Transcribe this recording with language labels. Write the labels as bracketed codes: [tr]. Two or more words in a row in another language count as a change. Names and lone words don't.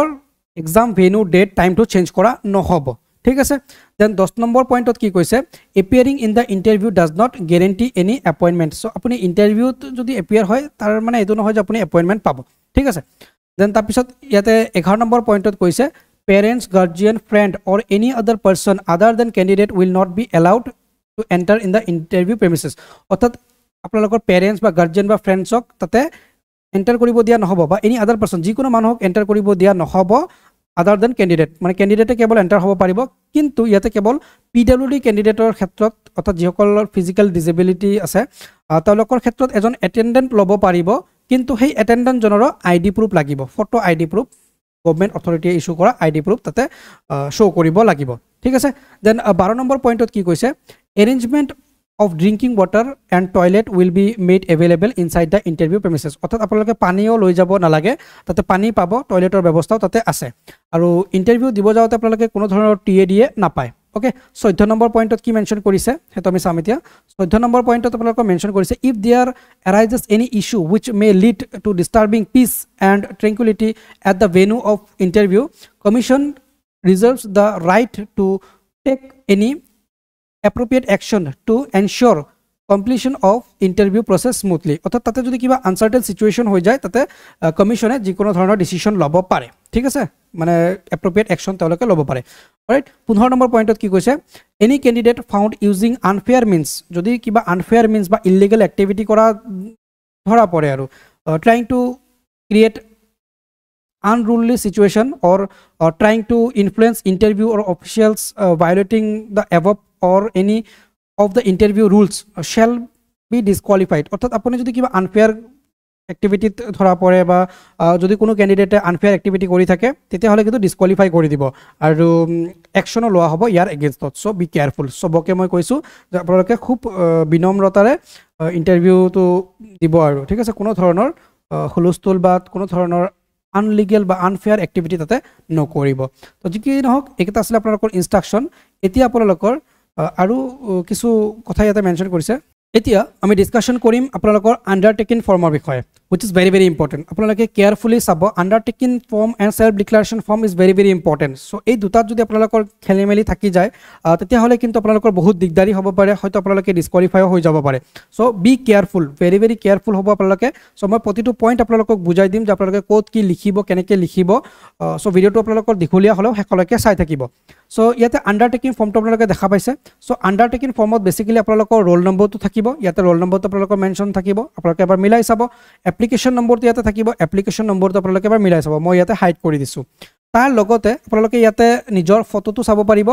[en] exam venue date time change [as] কৰা নহব ঠিক আছে দেন 10 নম্বৰ পইণ্টত কি কৈছে [en] appearing in the interview does not guarantee any appointment [as] সো আপুনি ইন্টাৰভিউত যদি এপিয়াৰ হয় তাৰ মানে এটো নহয় যে আপুনি এপয়েন্টমেন্ট পাব ঠিক আছে দেন তাৰপিছত ইয়াতে 11 নম্বৰ পইণ্টত কৈছে [en] parents guardian friend or any other person other than candidate will not be allowed to enter in the interview premises [as] অৰ্থাৎ আপোনালোকৰ পেৰেন্টস বা গাৰ্ডিয়ান বা ফ্ৰেন্ডছক তাতে এন্টাৰ কৰিব দিয়া নহব বা [en] any other person [as] যিকোনো মানুহক এন্টাৰ কৰিব দিয়া নহব [en] other than candidate [as] মানে কেণ্ডিডেটে কেৱল এণ্টাৰ হ'ব পাৰিব কিন্তু ইয়াতে কেৱল PWD কেণ্ডিডেটৰ ক্ষেত্ৰত অৰ্থাৎ যিসকলৰ [en] physical disability [as] আছে তেওঁলোকৰ ক্ষেত্ৰত এজন এটেণ্ডেণ্ট ল'ব পাৰিব কিন্তু সেই এটেণ্ডেণ্টজনৰ [en] ID proof [as] লাগিব [en] photo ID proof government [as] অথৰিটিয়ে ইস্যু কৰা [en] ID proof [as] তাতে শ্ব' কৰিব লাগিব ঠিক আছে দেন 12 নম্বৰ পইণ্টত কি কৈছে [en] arrangement of drinking water and toilet will be made available inside the interview premises [as] অৰ্থাৎ আপোনালোকে পানীও লৈ যাব নালাগে তাতে পানী পাব টয়লেটৰ ব্যৱস্থাও তাতে আছে আৰু ইন্টাৰভিউ দিব যাওঁতে আপোনালোকে কোনো ধৰণৰ TAD নাপায় ওকে 14 নম্বৰ পইণ্টত কি মেনশন কৰিছে হেতু আমি চাম এতিয়া 14 নম্বৰ পইণ্টত আপোনালোকে মেনশন কৰিছে [en] if there arises any issue which may lead to disturbing peace and tranquility at the venue of interview commission reserves the right to take any appropriate action to ensure completion of interview process smoothly [as] অর্থাৎ তাতে যদি কিবা [en] uncertain situation [as] হৈ যায় তাতে কমিশনে যিকোনো ধৰণৰ ডিসিশন ল'ব পাৰে ঠিক আছে মানে [en] appropriate action [as] তেওঁলোকে ল'ব পাৰে ৰাইট 15 নম্বৰ পইণ্টত কি কৈছে [en] any candidate found using unfair means [as] যদি কিবা [en] unfair means [as] বা [en] illegal activity [as] কৰা ধৰা পৰে আৰু [en] trying to create unruly situation or trying to influence interview or officials violating the above or any of the interview rules shall be disqualified [as] অর্থাৎ আপনি যদি কিবা [en] unfair activity [as] ধরা পড়ে বা যদি কোনো ক্যান্ডিডেটে [en] unfair activity [as] কৰি থাকে তেতিয়া হলে কিন্তু ডিসকুয়ালিফাই কৰি দিব আৰু একশনো লোৱা হ'ব ইয়াৰ এগেইনষ্টত [en] so be careful [as] সবকে মই কৈছো যে আপোনালোকে খুব বিনম্ৰতাৰে ইন্টাৰভিউটো দিব আৰু ঠিক আছে কোনো ধৰণৰ হুলস্থুল বা কোনো ধৰণৰ আনলিগেল বা [en] unfair activity [as] তাতে নকৰিব তো যি কি নহওক এটা আছিল আপোনালোকৰ ইনস্ট্ৰাকশন এতিয়া আপোনালোকৰ আৰু কিছু কথা ইয়াতে মেনশন কৰিছে এতিয়া আমি ডিসকাশন কৰিম আপোনালোকৰ [en] undertaking form [as] বিষয়ে [en] which is very important [as] আপোনালোকে কেয়ারফুলি চাব [en] undertaking form and self declaration form is very important [as] সো এই দুটাত যদি আপোনালোকৰ খেলিমেলি থাকি যায় তেতিয়া হলে কিন্তু আপোনালোকৰ বহুত দিগদাৰি হ'ব পাৰে হয়তো আপোনালোকে ডিসকুয়ালিফাই হৈ যাব পাৰে [en] so be careful very careful [as] হ'ব আপোনালোকে সো মই প্ৰতিটো পইণ্ট আপোনালোকক বুজাই দিম যে আপোনালোকে কোড কি লিখিব কেনেকৈ লিখিব সো ভিডিওটো আপোনালোকৰ দীঘলীয়া হলেও হেকলৈকে চাই থাকিব সো ইয়াতে [en] undertaking form [as] আপোনালোকে দেখা পাইছে সো [en] undertaking form [as] বেসিক্যালি আপোনালোকৰ [en] roll number [as] থাকিব ইয়াতে [en] roll number [as] আপোনালোকৰ মেনশন থাকিব আপোনালোকে এবাৰ মিলাই চাব [en] application number [as] ইয়াতে থাকিব [en] application number [as] আপোনালোকে এবাৰ মিলাই চাব মই ইয়াতে হাইড কৰি দিছো তাৰ লগতে আপোনালোকে ইয়াতে নিজৰ ফটোটো চাব পাৰিব